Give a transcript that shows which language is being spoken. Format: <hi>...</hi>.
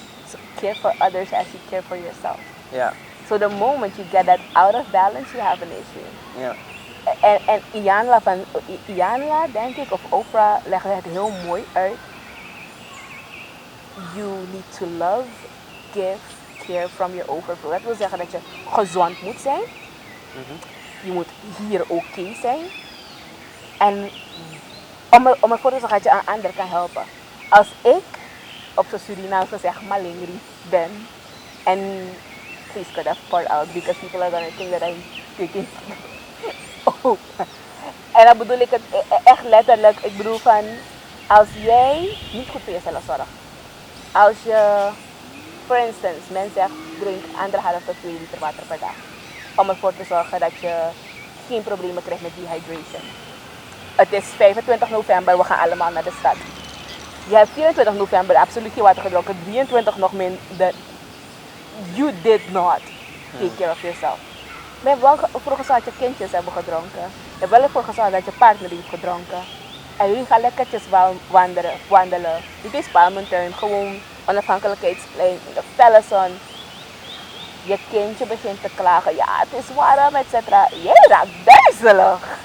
<en>So care for others as you care for yourself.</en> <nl>ja,</nl> <en>So the moment you get that out of balance, you have an issue.</en> <nl>ja. En Iyanla, denk ik, of Oprah legde het heel mooi uit.</nl> <en>You need to love, give, care from your overflow.</en> <nl>Dat wil zeggen dat je gezond moet zijn. Je moet hier oké zijn. En om ervoor te zorgen dat je een ander kan helpen. Als ik op zo'n Surinaams gezegd malingri ben.</nl> <en>En please cut that part out because people are gonna think that I'm taking... Oh.</en> <nl>En dan bedoel ik het echt letterlijk. Ik bedoel van, als jij niet goed voor jezelf zorgt. Als je,</nl> <en>for instance,</en> <nl>men zegt, drink 1,5 tot 2 liter water per dag. Om ervoor te zorgen dat je geen problemen krijgt met dehydration. Het is 25 november, we gaan allemaal naar de stad. Je hebt 24 november absoluut geen water gedronken. 23 nog minder.</nl> <en>You did not take care of yourself.</en> <nl>Maar je hebt wel ervoor gezorgd dat je kindjes hebben gedronken. Je hebt wel ervoor gezorgd dat je partner heeft gedronken. En jullie gaan lekkertjes wandelen. Dit is Palmenturn, gewoon onafhankelijkheidsplein, in de felle zon. Je kindje begint te klagen. Ja, het is warm, etc. Jij raakt duizelig.</nl>